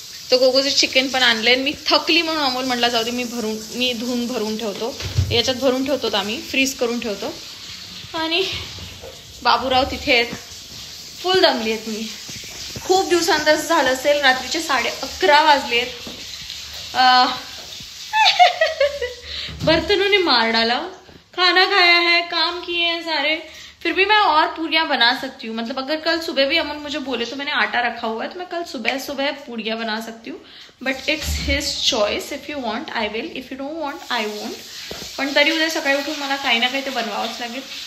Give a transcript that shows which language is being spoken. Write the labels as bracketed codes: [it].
[mr] तो कोकोचं चिकन पण आणलंय. मी थकली म्हणून अमोल म्हटला जाऊ दे मी धुवून भरून ठेवतो, याच्यात भरून ठेवतो, आम्ही फ्रीज करून ठेवतो. आणि बाबूराव तिथे आहेत, फुल दमली आहेत मी. खूप दिवसांतर झालं असेल, रात्रीचे 11:30 वाजलेत. [hi] बर्तनों ने मार डाला, खाना खाया है, काम किए हैं सारे, फिर भी मैं और पूड़ियाँ बना सकती हूँ. मतलब अगर कल सुबह भी अमन मुझे बोले तो मैंने आटा रखा हुआ है, तो मैं कल सुबह पूड़ियाँ बना सकती हूँ. [en] But it's his choice. If you want I will, if you don't want I won't. [mr] पण तरी उद्या सकाळी उठून मला काही ना काही ते बनवावंच लागेल.